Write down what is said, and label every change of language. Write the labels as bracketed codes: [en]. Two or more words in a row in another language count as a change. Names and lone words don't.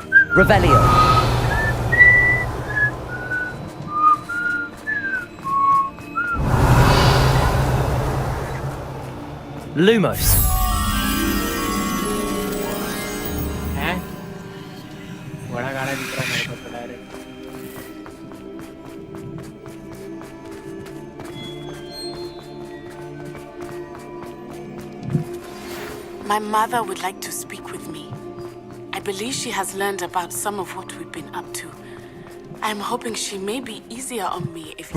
[en] Revelio. Lumos. [hi] हैं? बड़ा गाना दिख रहा है मेरे को तो डायरेक्ट। [en] My mother would like to speak with me. I believe she has learned about some of what we've been up to. I'm hoping she may be easier on me if...